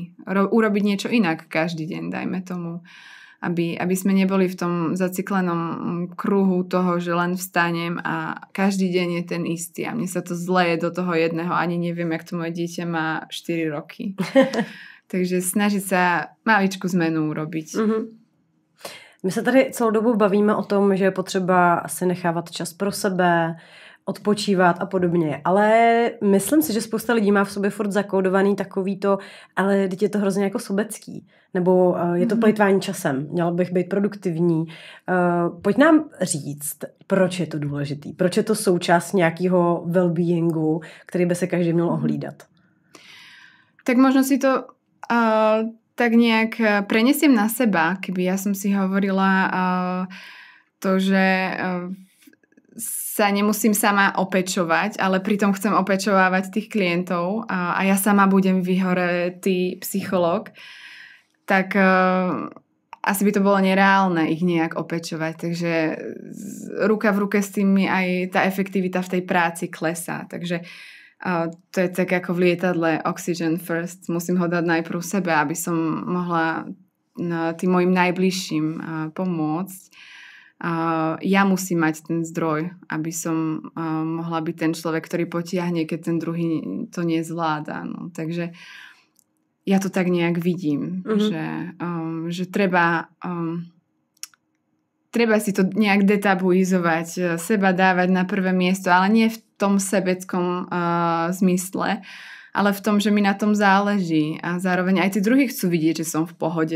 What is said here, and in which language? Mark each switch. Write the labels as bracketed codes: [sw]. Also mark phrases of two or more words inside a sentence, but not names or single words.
[sk] Urobiť niečo inak každý deň, dajme tomu. Aby sme neboli v tom zaciklenom kruhu toho, že len vstanem a každý deň je ten istý a mne sa to zleje do toho jedného, ani neviem, jak to moje dieťa má 4 roky. Takže snažiť sa maličku zmenu urobiť. [cs] My se tady celou dobu bavíme o tom, že je potřeba asi nechávat čas pro sebe, odpočívat a podobně. Ale myslím si, že spousta lidí má v sobě furt zakódovaný takový to, ale teď je to hrozně jako sobecký. Nebo je to plýtvání časem. Měla bych být produktivní. Pojď nám říct, proč je to důležitý. Proč je to součást nějakého well-beingu, který by se každý měl ohlídat. [sk] Tak možno si to tak nejak prenesiem na seba, keby ja som si hovorila to, že sa nemusím sama opečovať, ale pritom chcem opečovávať tých klientov a ja sama budem vyhoretý psychológ, tak asi by to bolo nereálne ich nejak opečovať. Takže ruka v ruke s tým aj tá efektivita v tej práci klesá. Takže to je tak ako v lietadle [en] oxygen first. [sk] Musím ho dať najprv sebe, aby som mohla tým mojim najbližším pomôcť. Ja musím mať ten zdroj, aby som mohla byť ten človek, ktorý potiahne, keď ten druhý to nezvláda. No. Takže ja to tak nejak vidím, že treba si to nejak detabuizovať, seba dávať na prvé miesto, ale nie v tom sebeckom zmysle, ale v tom, že mi na tom záleží a zároveň aj tí druhí chcú vidieť, že som v pohode.